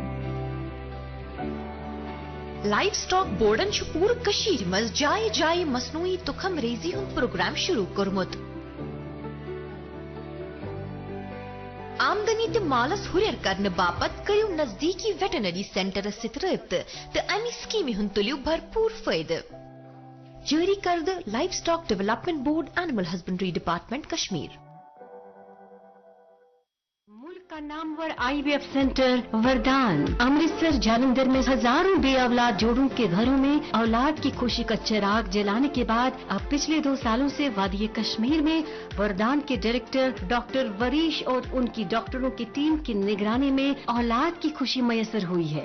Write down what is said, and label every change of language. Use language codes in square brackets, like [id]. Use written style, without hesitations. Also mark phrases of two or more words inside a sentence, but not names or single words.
[ks] لائف سٹاک بورڈن پورٕ کٔشیٖرِ منٛز جایہِ جایہِ مصنوعی تخم ریزی ہند پروگرام شروع کوٚرمُت آمدنی تہ مالس ہُریر کرنہٕ باپتھ کٔرِو نزدیکی ویٹنری سینٹرس سۭتۍ رٲبطہٕ تہٕ امہِ سکیمہِ ہُنٛد تُلِو بھرپور فٲیدٕ جٲری کردٕ لائف سٹاک ڈیولپمنٹ بورڈ [ur] اینیمل ہسبنڈری ڈپارٹمنٹ کشمیر کا نامور IVF سینٹر وردان امرتسر جالندھر میں ہزاروں بے اولاد جوڑوں کے گھروں میں اولاد کی خوشی کا چراغ جلانے کے بعد اب پچھلے 2 سالوں سے وادی کشمیر میں وردان کے ڈائریکٹر ڈاکٹر وریش اور ان کی ڈاکٹروں کی ٹیم کی نگرانی میں اولاد کی خوشی میسر ہوئی ہے.